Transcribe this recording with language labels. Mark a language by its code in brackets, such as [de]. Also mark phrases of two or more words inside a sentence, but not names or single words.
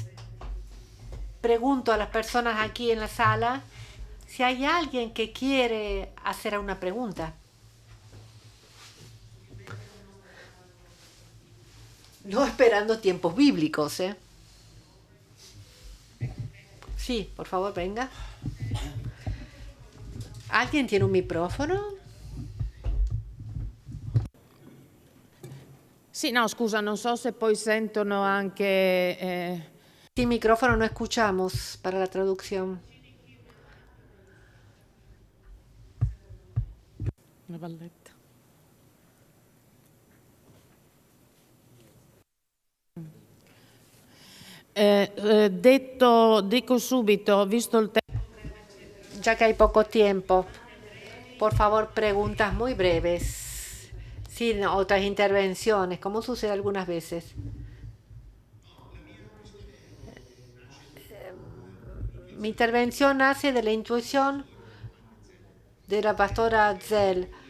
[es] Pregunto a las personas aquí en la sala si hay alguien que quiere hacer una pregunta. No esperando tiempos bíblicos, ¿eh? Sí, por favor, venga. ¿Alguien tiene un micrófono? [it] Sì, no, scusa, non so se poi sentono anche... [es] Sin micrófono no escuchamos para la traducción. [it] Una valletta. Dico subito, visto il tempo... [es] Ya que hay poco tiempo, por favor, preguntas muy breves, sin otras intervenciones, como sucede algunas veces. Mi intervención nace de la intuición de la pastora Zell.